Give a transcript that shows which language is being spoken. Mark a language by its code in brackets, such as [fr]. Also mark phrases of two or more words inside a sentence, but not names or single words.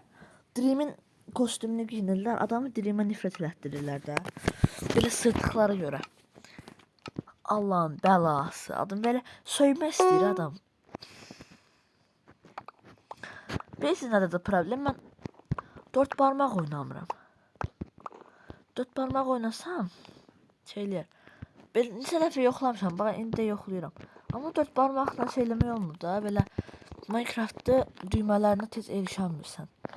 [tr] Dream'in kostümünü giyinirler. Adamı Dream'e nifret ettirirler de. Böyle sırtıklara göre. Allah'ın belası. Adam böyle soyma istiyor adam. [az] Bilirsin nədə də problem, mən 4 barmaq oynamıram. 4 barmaq oynasam şeylər. Ben neçə dəfə yoxlamışam, bax indi də yoxlayıram. Amma 4 barmaqla şey eləmək olmur da, belə Minecraftda düymələrinə tez erişəmirsən.